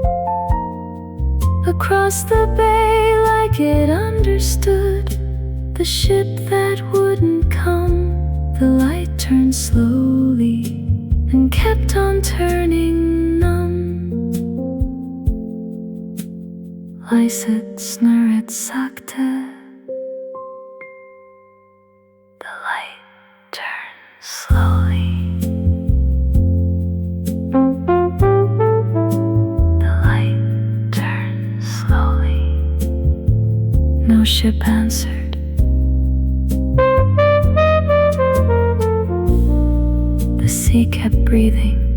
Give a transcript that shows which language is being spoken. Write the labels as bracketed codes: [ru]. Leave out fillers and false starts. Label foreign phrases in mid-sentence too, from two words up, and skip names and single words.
[en] across the bay like it understood the ship that wouldn't come. The light turned slowly and kept on turning numb. [no] Lyset snurret sakte. [en] Slowly, the light turned slowly. No ship answered. The sea kept breathing.